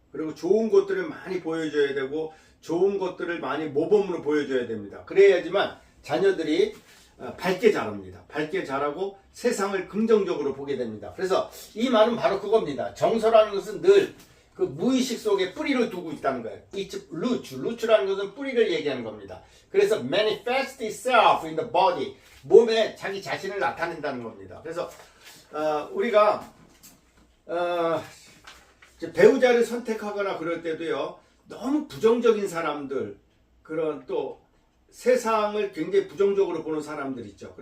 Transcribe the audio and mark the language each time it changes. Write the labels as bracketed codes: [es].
[ko] 그리고 좋은 것들을 많이 보여줘야 되고, 좋은 것들을 많이 모범으로 보여줘야 됩니다. 그래야지만 자녀들이 밝게 자랍니다. 밝게 자라고 세상을 긍정적으로 보게 됩니다. 그래서 이 말은 바로 그겁니다. 정서라는 것은 늘 그 무의식 속에 뿌리를 두고 있다는 거예요. [en] It's root. [ko] root라는 것은 뿌리를 얘기하는 겁니다. [en] 그래서 manifest itself in the body. [ko] 몸에 자기 자신을 나타낸다는 겁니다. 그래서 우리가 배우자를 선택하거나 그럴 때도요, 너무 부정적인 사람들, 그런 또 세상을 굉장히 부정적으로 보는 사람들 있죠.